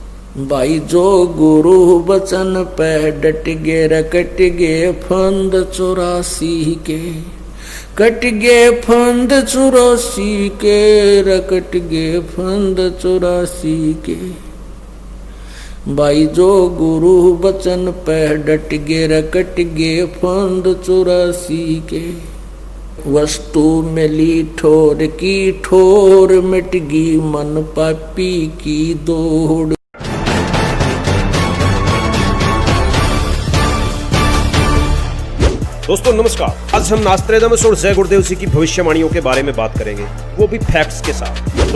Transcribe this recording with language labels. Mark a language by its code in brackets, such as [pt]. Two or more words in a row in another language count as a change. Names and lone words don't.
[hi] भाई जो गुरु बचन पे डट गे रकट गे फंद 84 के, कट गे फंद 84 के, रकट गे फंद 84 के। भाई जो गुरु बचन पे डट गे रकट गे फंद 84 के। वस्तु मिली ठोर की ठोर, मिट गई मन पापी की दौड़। दोस्तों नमस्कार, आज हम नास्त्रेदामस और जय गुरुदेव जी की भविष्यवाणियों के बारे में बात करेंगे, वो भी फैक्ट्स के साथ।